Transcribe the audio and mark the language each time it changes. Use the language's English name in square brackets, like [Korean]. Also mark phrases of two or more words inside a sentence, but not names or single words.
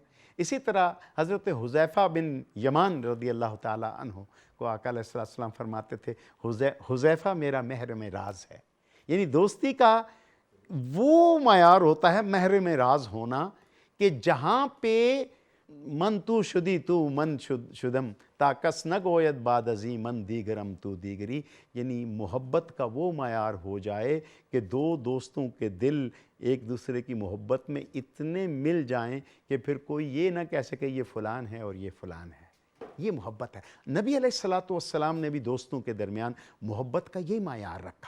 [Urdu] اسی طرح حضرت حذیفہ بن یمان [Arabic] رضی اللہ تعالیٰ عنہ [Urdu] کو آقا [Arabic] علیہ السلام [Urdu] فرماتے تھے حذیفہ میرا محرم راز ہے، یعنی دوستی کا وہ معیار ہوتا ہے محرم راز ہونا کہ جہاں پہ [Persian] من تو شدی تو من شدم تا کس نہ گوید بعد ازیں من دیگرم تو دیگری، [Urdu] یعنی محبت کا وہ معیار ہو جائے کہ 2 دوستوں کے دل ایک دوسرے کی محبت میں اتنے مل جائیں کہ پھر کوئی یہ نہ کہہ سکے یہ فلان ہے اور یہ فلان ہے۔ یہ محبت ہے۔ نبی [Arabic] علیہ السلام [Urdu] نے بھی دوستوں کے درمیان محبت کا یہ معیار رکھا۔